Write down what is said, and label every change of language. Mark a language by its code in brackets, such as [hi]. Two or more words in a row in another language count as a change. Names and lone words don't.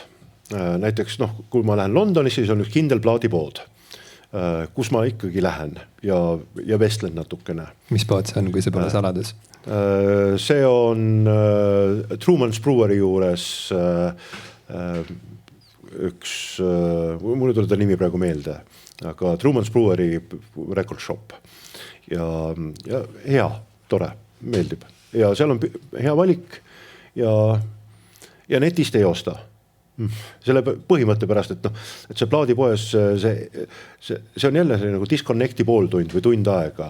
[et] Näiteks kui ma lähen Londonisse, siis on üks kindel plaadipood, kus ma ikkagi lähen ja vestlen natukene. Mis pood see on, kui see pole saladus? See on Truman's Brewery juures üks, mul ei tule ta nimi praegu meelde, aga Truman's Brewery [en] record shop [et] ja hea, tore, meeldib ja seal on hea valik ja netist ei osta. selle põhimõtte pärast, et noh, et see plaadipoes, see on jälle selline nagu disconnecti pooltund või tund aega.